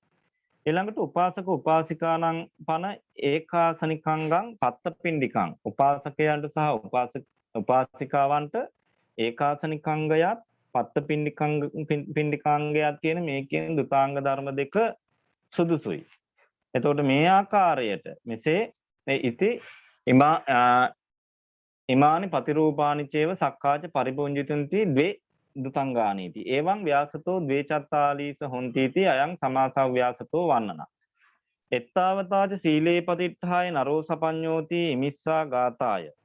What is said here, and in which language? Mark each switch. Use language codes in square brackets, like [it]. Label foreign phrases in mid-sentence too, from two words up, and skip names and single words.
[si] ඊළඟට උපාසක උපාසිකාණන් පන [pi] ඒකාසනිකංගං පත්තපිණ්ඩිකං [si] උපාසකයන්ට සහ උපාසිකාවන්ට ඒකාසනිකංගයත් පත්තපිණ්ඩිකාංගයත් කියන මේ කියන දුතාංග ධර්ම දෙක සුදුසුයි. එතකොට මේ ආකාරයට මෙසේ [pi] ඉති ඉමානි පතිරූපානි චේව සක්කාච පරිපුඤ්ජිතුන්ති ද්වේ දුතංගානීති එවං ව්‍යාසතෝ ද්වේචත්තාලීස හොන්තිති අයං සමාසව් ව්‍යාසතෝ වන්නන එත්තාවතාච සීලේ පතිට්ඨාය නරෝ සපඤ්ඤෝති ඉමිස්සා ගාතාය